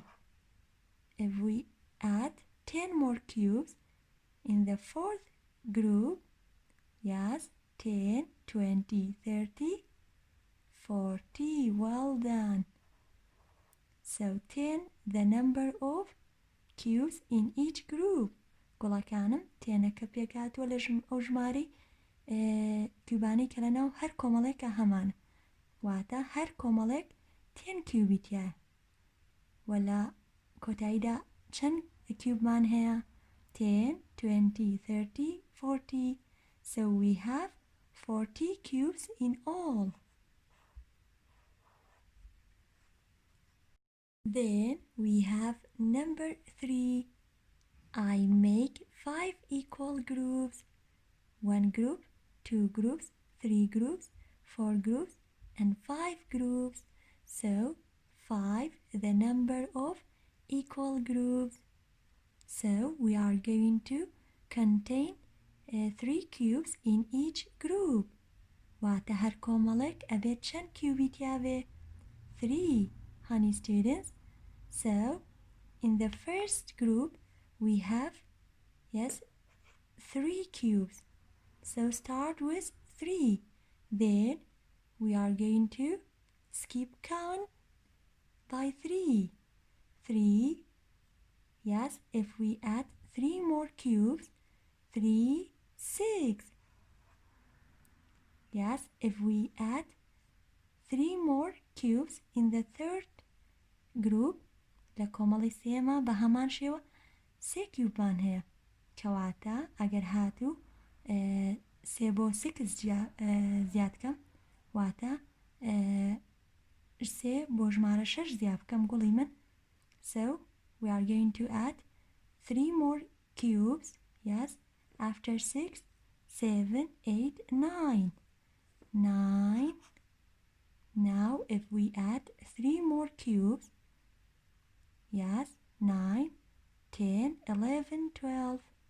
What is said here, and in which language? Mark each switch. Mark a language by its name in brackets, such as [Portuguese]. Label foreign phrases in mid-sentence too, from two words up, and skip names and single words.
[English] If we add 10 more cubes in the fourth group, yes, 10, 20, 30, 40. Well done. So 10 the number of cubes in each group. [Central Kurdish] گوڵەکانم تێنەکە پێکاتوە لە ئەو ژمارەی کیوبانەی کە لەناو هەر کۆمەڵێکە هەمانە واتە هەر کۆمەڵێک 10 کیوبی تایە و لە کۆتاییدا چەند کیوبمان هەیە 10, 20, 30, 40. [English] So we have 40 cubes in all. Then we have number 3. I make 5 equal groups. 1 group, 2 groups, 3 groups, 4 groups, and 5 groups. So 5 the number of equal groups. So we are going to contain 3 cubes in each group. [Central Kurdish] واتە هەر کۆمەڵێک ئەبێت چەند کیوبی تیاوێ 3. [English] Honey students. So in the first group we have, yes, 3 cubes. So start with 3. Then we are going to skip count by 3. 3. Yes, if we add 3 more cubes, 3, 6. Yes, if we add 3 more cubes in the third group, [Central Kurdish] لە کۆمەڵی سێمە بە هەمان شێوە 3 کیوبمان هەیە کەواتە ئەگەر هاتوو 3 بۆ 6 زیاد بکەم واتە 3 بۆ ژمارە 6 زیاد بکەم گوڵی من. [English] So we are going to add 3 more cubes. Yes, after 6, 7, 8, 9. 9. Now if we add 3 more cubes, yes, 9, 10, 11, 12.